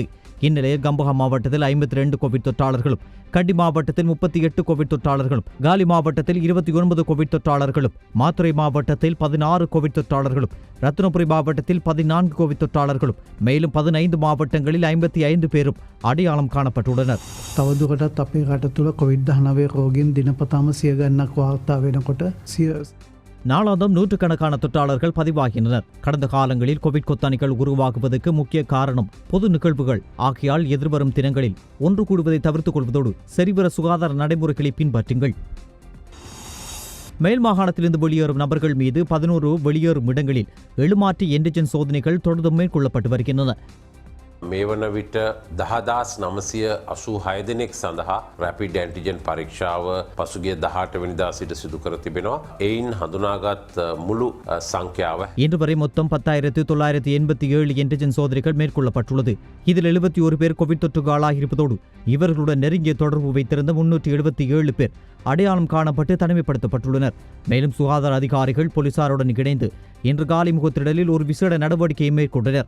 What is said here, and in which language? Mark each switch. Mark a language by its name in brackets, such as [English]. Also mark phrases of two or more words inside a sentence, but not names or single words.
[Tamil] இந்நிலையில் கம்பஹா மாவட்டத்தில் 52 கோவிட் தொற்றாளர்களும், கண்டி மாவட்டத்தில் 38 கோவிட் தொற்றாளர்களும், காலி மாவட்டத்தில் 29 கோவிட் தொற்றாளர்களும், மாத்துரை மாவட்டத்தில் 16 கோவிட் தொற்றாளர்களும், ரத்னபுரி மாவட்டத்தில் 14 கோவிட் தொற்றாளர்களும், மேலும் 15 மாவட்டங்களில் 55 பேரும் அடையாளம் காணப்பட்டுள்ளனர். [Sinhala] තවදුරටත් අපේ රට තුළ COVID-19 රෝගීන් දිනපතාම 100 ගණනක් වාර්තා වෙනකොට [Tamil] நாளாந்தம் நூற்றுக்கணக்கான தொற்றாளர்கள் பதிவாகின்றனர். கடந்த காலங்களில் கோவிட் கொத்தானிகள் உருவாகுவதற்கு முக்கிய காரணம் பொது நிகழ்வுகள் ஆகையால் எதிர்வரும் தினங்களில் ஒன்று கூடுவதை தவிர்த்துக் கொள்வதோடு சரிவர சுகாதார நடைமுறைகளை பின்பற்றுங்கள். மேல் மாகாணத்திலிருந்து வெளியேறும் நபர்கள் மீது 11 வெளியேறும் இடங்களில் எழுமாற்று என்டிஜன் சோதனைகள் தொடர்ந்து மேற்கொள்ளப்பட்டு வருகின்றன. [Sinhala] මේ වන විට 10,986 දෙනෙක් සඳහා [English] rapid antigen [Sinhala] පරීක්ෂාව පසුගිය 18 වෙනිදා සිට සිදු කර තිබෙනවා. එයින් හඳුනාගත් මුළු සංඛ්‍යාව [Tamil] இன்று வரை மொத்தம் 10,987 என்டிஜன் சோதனைகள் மேற்கொள்ளப்பட்டுள்ளது. இதில் 71 பேர் கோவிட் தொற்றுக்கு ஆளாகியிருப்பதோடு இவர்களுடன் நெருங்கிய தொடர்பு வைத்திருந்த 377 பேர் அடையாளம் காணப்பட்டு தனிமைப்படுத்தப்பட்டுள்ளனர். மேலும் சுகாதார அதிகாரிகள் போலீசாருடன் இணைந்து இன்று காலை முகத்திடலில் ஒரு விசேட நடவடிக்கையை மேற்கொண்டனர்.